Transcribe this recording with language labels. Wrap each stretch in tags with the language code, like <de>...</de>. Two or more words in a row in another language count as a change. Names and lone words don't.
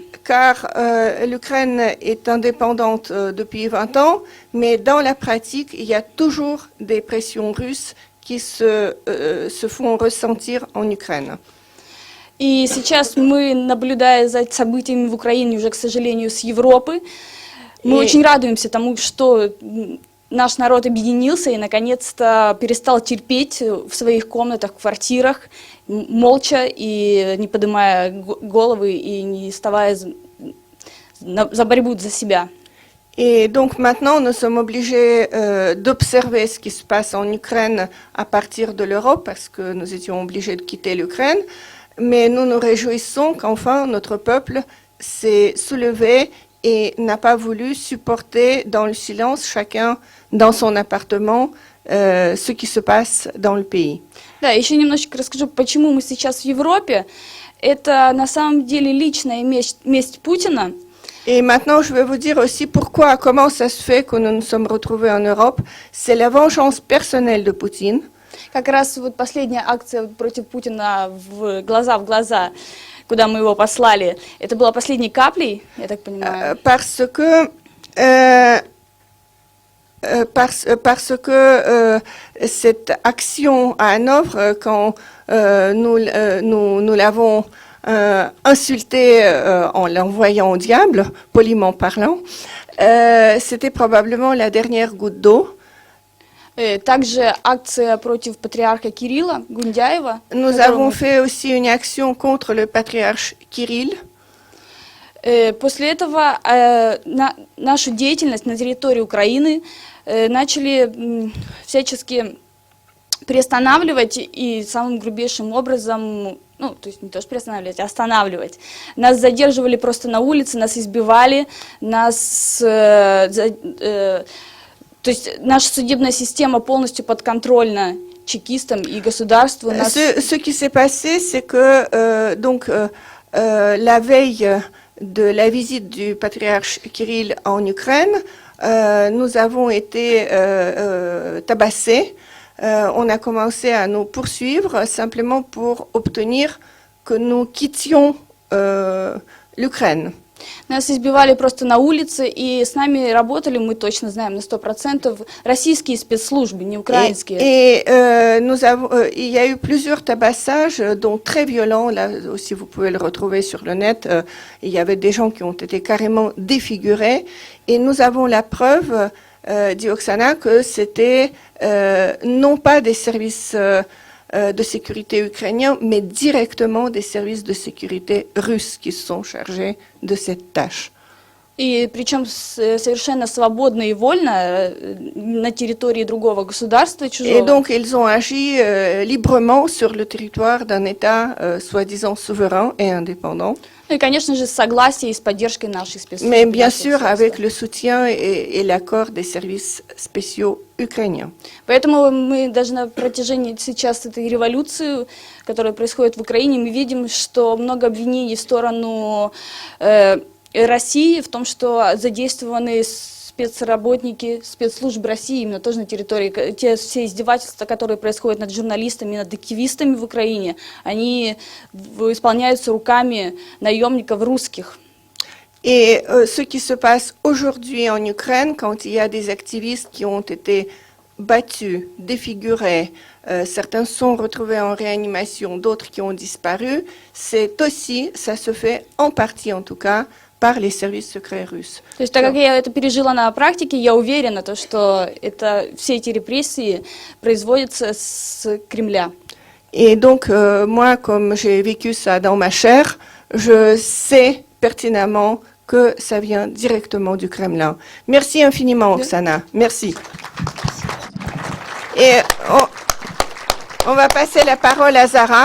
<fr>Car l'Ukraine est indépendante depuis 20 ans, mais dans la pratique, il y a toujours des pressions russes qui se font ressentir en Ukraine.</fr> <ru>И сейчас мы, наблюдая за событиями в Украине, уже, к сожалению, с Европы, мы очень радуемся тому, что наш народ объединился и, наконец-то, перестал терпеть в своих комнатах, квартирах, молча и не поднимая головы и не вставая за борьбу за себя.</ru> <fr>Et donc maintenant, nous sommes obligés d'observer ce qui se passe en Ukraine à partir de l'Europe, parce que nous étions obligés de quitter l'Ukraine. Mais nous nous réjouissons qu'enfin notre peuple s'est soulevé et n'a pas voulu supporter dans le silence, chacun dans son appartement, ce qui se passe dans le pays.</fr> <ru>Да, еще немножечко расскажу, почему мы сейчас в Европе. Это на самом деле личная месть Путина.</ru> <fr>Et maintenant, je vais vous dire aussi comment ça se fait que nous nous sommes retrouvés en Europe. C'est la vengeance personnelle de Poutine.</fr> <ru>Как раз вот последняя акция против Путина в глаза, куда мы его послали, это была последней каплей, я так понимаю.</ru> <fr>Parce que cette action à Hanovre, quand nous l'avons insulté en l'envoyant au diable, poliment parlant, c'était probablement la dernière goutte d'eau.</fr> <ru>Также акция против патриарха Кирилла Гундяева.</ru> <fr>Nous avons fait aussi une action contre le patriarche Kirill.</fr> <ru>После этого нашу деятельность на территории Украины начали всячески приостанавливать и самым грубейшим образом, ну, то есть не то что приостанавливать, а останавливать. Нас задерживали просто на улице, нас избивали, то есть наша судебная система полностью подконтрольна чекистам и государству.</ru> <fr>Ce qui s'est passé, c'est que la veille de la visite du patriarche Kirill en Ukraine, nous avons été tabassés. On a commencé à nous poursuivre simplement pour obtenir que nous quittions l'Ukraine.</fr> <ru>Нас избивали просто на улице, и с нами работали, мы точно знаем, на 100% российские спецслужбы, не украинские.</ru> <fr>Il y a eu plusieurs tabassages, dont très violents, là aussi vous pouvez le retrouver sur le net, il y avait des gens qui ont été carrément défigurés, et nous avons la preuve, dit Oksana, que c'était non pas des services de sécurité ukrainiens, mais directement des services de sécurité russes qui se sont chargés de cette tâche.</fr> <ru>И причем совершенно свободно и вольно на территории другого государства, чужого.</ru> <fr>Et donc ils ont agi librement sur le territoire d'un État soi-disant souverain et indépendant.</fr> <ru>Ну и, конечно же, с согласием и с поддержкой наших спецслужб.</ru> <fr>Mais bien sûr avec le soutien et l'accord des services spéciaux ukrainiens.</fr> <ru>Поэтому мы даже на протяжении сейчас этой революции, которая происходит в Украине, мы видим, что много обвинений в сторону России в том, что задействованы спецработники спецслужб России именно тоже на территории. Те все издевательства, которые происходят над журналистами, над активистами в Украине, они исполняются руками наемников русских.</ru> <fr>Et ce qui se passe aujourd'hui en Ukraine, quand il y a des activistes qui ont été battus, défigurés, certains sont retrouvés en réanimation, d'autres qui ont disparu, c'est aussi, ça se fait en partie en tout cas, par les services secrets russes.</fr> <ru>То есть, так как я это пережила на практике, я уверена, что все эти репрессии производятся с Кремля.</ru> <fr>Et donc, moi, comme j'ai vécu ça dans ma chair, je sais pertinemment que ça vient directement du Kremlin. Merci infiniment, Oksana. Merci. Et on va passer la parole à Zara.</fr>